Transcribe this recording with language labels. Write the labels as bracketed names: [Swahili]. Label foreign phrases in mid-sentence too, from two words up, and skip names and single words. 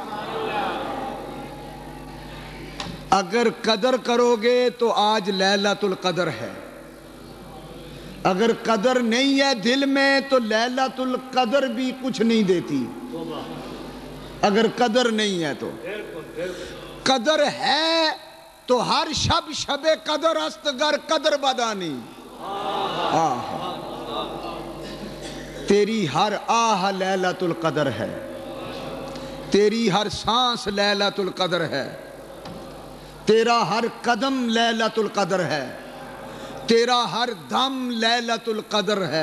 [Urdu] اگر قدر کرو گے تو آج لیلۃ القدر ہے، اگر قدر نہیں ہے دل میں تو لیلۃ القدر بھی کچھ نہیں دیتی۔ اگر قدر نہیں ہے تو قدر ہے تو [Persian] ہر شب شب قدر است گر قدر بدانی۔ [Urdu] تیری ہر آہ لیلۃ القدر ہے، تیری ہر سانس لیلۃ القدر ہے، تیرا ہر قدم لیلۃ القدر ہے، تیرا ہر دم لیلۃ القدر ہے۔